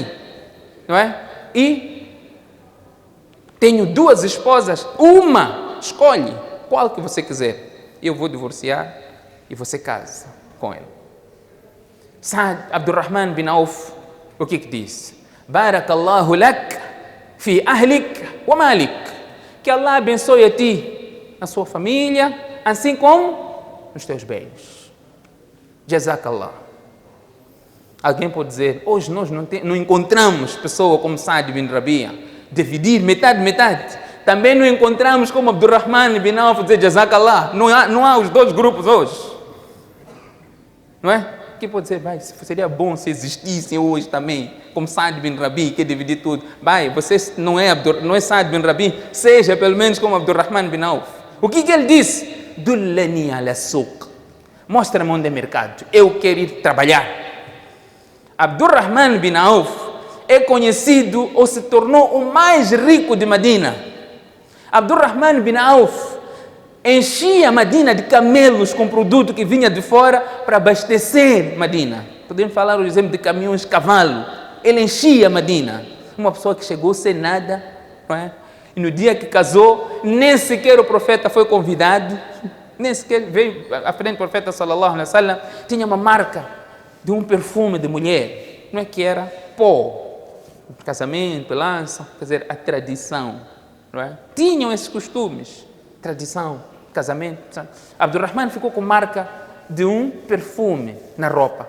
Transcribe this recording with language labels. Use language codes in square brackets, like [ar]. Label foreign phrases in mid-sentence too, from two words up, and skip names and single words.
[pt] Não é? E tenho duas esposas, uma, escolhe qual que você quiser. Eu vou divorciar e você casa com ele. Saad Abdurrahman bin Auf, o que disse? [ar] بارك الله لك في أهلك ومالك. [pt] Que Allah abençoe a ti, a sua família, assim como nos teus bens. Jazakallah. Alguém pode dizer, hoje nós não encontramos pessoa como Saad bin Rabia, dividir metade, metade. Também não encontramos como Abdurrahman bin Auf dizer Jazakallah. Não há os dois grupos hoje. Não é? Que pode dizer, vai, seria bom se existissem hoje também, como Saad bin Rabi, que dividir tudo. Vai, você não é Saad bin Rabi, seja pelo menos como Abdurrahman bin Auf. O que ele disse? [ar] دلني على سوق. [pt] Mostra-me onde é mercado. Eu quero ir trabalhar. Abdurrahman bin Auf é conhecido ou se tornou o mais rico de Medina. Abdurrahman bin Auf enchia Medina de camelos com produto que vinha de fora para abastecer Medina. Podemos falar, por exemplo, de caminhões de cavalo. Ele enchia Medina. Uma pessoa que chegou sem nada, não é? E no dia que casou, nem sequer o profeta foi convidado, nem sequer veio à frente do profeta [ar] صلى الله عليه وسلم, [pt] tinha uma marca de um perfume de mulher, não é que era pó, casamento, lança, quer dizer, a tradição, não é? Tinham esses costumes, tradição, casamento. Abdurrahman ficou com marca de um perfume na roupa.